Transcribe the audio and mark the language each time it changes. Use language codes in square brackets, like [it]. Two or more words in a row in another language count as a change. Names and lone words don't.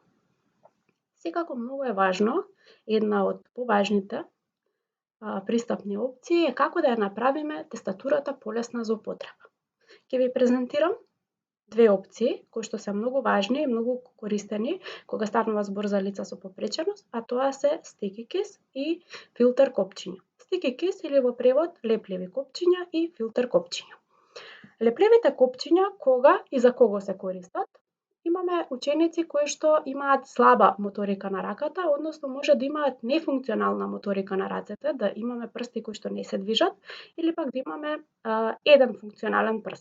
[mk] Секако многу е важно, една од поважните пристапни опции е како да ја направиме тестатурата полесна за употреба. Ќе ви презентирам две опции кои што се многу важни и многу користени кога станува збор за лица со попреченост, а тоа се [en] sticky keys [mk] и филтер копчиња. [en] Sticky keys [mk] или во превод лепливи копчиња и филтер копчиња. Лепливите копчиња кога и за кого се користат? Имаме ученици кои што имаат слаба моторика на раката, односно може да имаат нефункционална моторика на рацете, да имаме прсти кои што не се движат, или пак да имаме еден функционален прст.